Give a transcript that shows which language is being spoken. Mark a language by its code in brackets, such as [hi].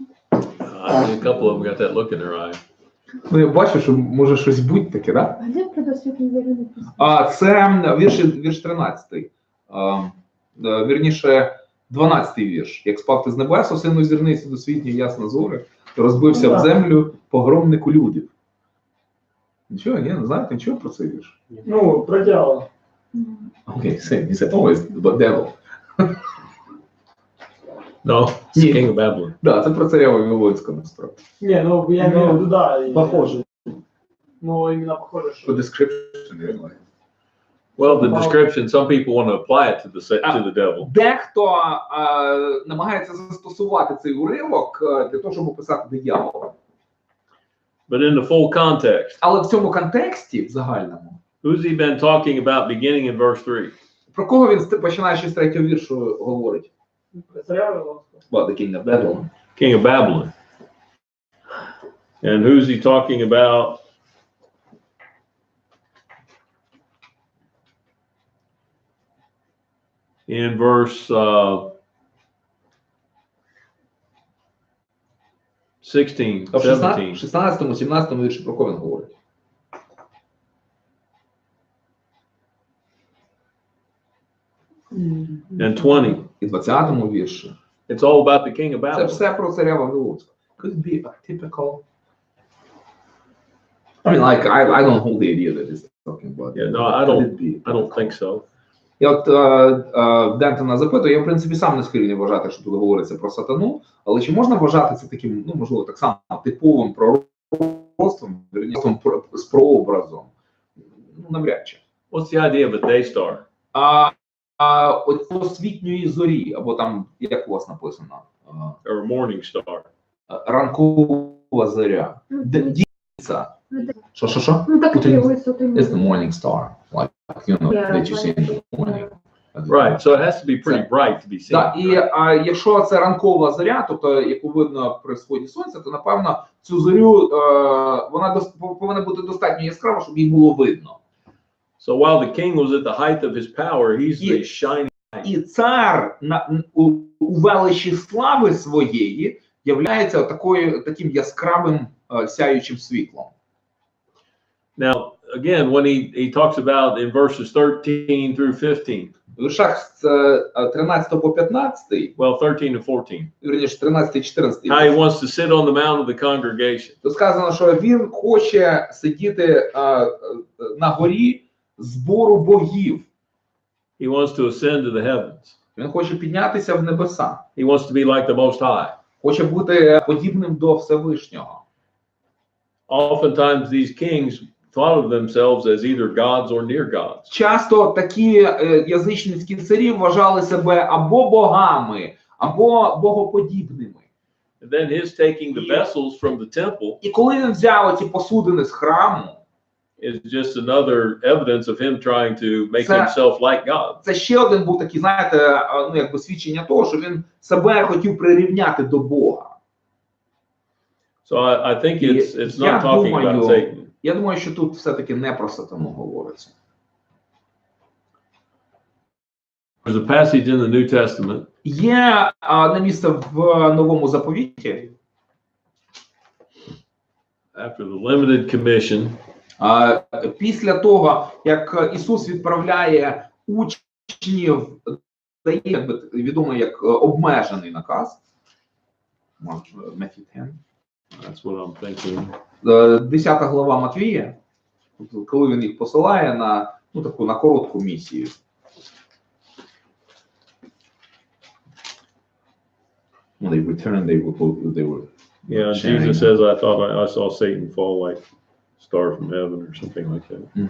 [en] I think a couple of them got that look in their eye. [uk] Ну, я бачу, що може щось бути таке, так? А де про досвітні зорі написано? Це вірш 13. Вірніше, 12 вірш. Як спав ти з небес, осину зірниці досвітні ясна зоря, розбився в землю погромнику людів. Нічого, ні, не знаєте нічого про цей вірш? Ну, про дьявола. [en] Окей, he said, oh, it's the devil. No, it's the king of Babylon. [uk] Да, це про царя Вавилонського, насправді. [ru] Не, ну я имею в виду, да. Похоже. Ну, именно похоже, По что... [en] description. Well, the description, some people want to apply it to the devil. [uk] Дехто намагається застосувати цей уривок для того, щоб описати диявола. [en] But in the full context, [uk] Але в цьому контексті, в загальному, [en] who's he been talking about beginning in verse 3? [uk] про кого він, починаючи з 3-го віршу, говорить? Про царя Вавилонського. [en] Well, the king of Babylon. King of Babylon. And who's he talking about? In verse 16, [uk] В 17. 16-му, 17-му вірші про кого він говорить? [en] And 20. [uk] І 20-му вірші. [en] It's all about the king of [uk] Це [en] Babylon. [uk] все про царя Вавилонського. [en] Could it be a typical... I mean, like, I don't hold the idea that he's talking about. Yeah, no, I don't think so. [uk] Я от Дентона запитую, я в принципі сам не схильний вважати, що тут говориться про сатану, але чи можна вважати це таким, ну, можливо, так само типовим пророцтвом, з прообразом? Ну, навряд чи. [en] What's the idea of a day star? [uk] От освітньої зорі, або там, як у вас написано? [en] Or a morning star? [uk] Ранкова зоря. Дійця. Що? Ну, так Утренній. висоти. [en] It's the morning star, like, you know, that you see in the morning. Right, so it has to be pretty bright to be seen. [uk] Так, і якщо це ранкова зоря, тобто яку видно при сході сонця, то напевно цю зорю вона повинна бути достатньо яскрава, щоб її було видно. [en] So while the king was at the height of his power, he's the shining light. [uk] І цар у величі слави своєї являється таким яскравим сяючим світлом. [en] Now, again, when he talks about in verses 13 through 15. [uk] В віршах з 13 по 15, [en] Well, 13 to 14. [uk] вірніше 13-14, [en] How he wants to sit on the mount of the congregation. [uk] то сказано, що він хоче сидіти на горі збору богів. [en] He wants to ascend to the heavens. [uk] Він хоче піднятися в небеса. [en] He wants to be like the Most High. [uk] Хоче бути подібним до Всевишнього. [en] Oftentimes these kings thought of themselves as either gods or near gods. [uk] Часто такі язичницькі царі вважали себе або богами, або богоподібними. [en] And then his taking the vessels from the temple [uk] І коли він взяв ці посудини з храму, [en] is just another evidence of him trying to make himself like God. [uk] це ще один був такий, знаєте, ну якби свідчення того, що він себе хотів прирівняти до Бога. [en] So I think it's not talking about Satan. [uk] Я думаю, що тут все-таки не про сатану говориться. [en] a passage in the New Testament [uk] Є одне місце в Новому Заповіті, [en] after the limited commission. [uk] Після того, як Ісус відправляє учнів, дає відомо як обмежений наказ. [en] Matthew 10. That's what I'm thinking. [uk] 10 глава Матвія, коли він їх посилає на таку на коротку місію. [en] They returned, they were Yeah, sharing. Jesus says, I thought I saw Satan fall like a star from heaven or something like that.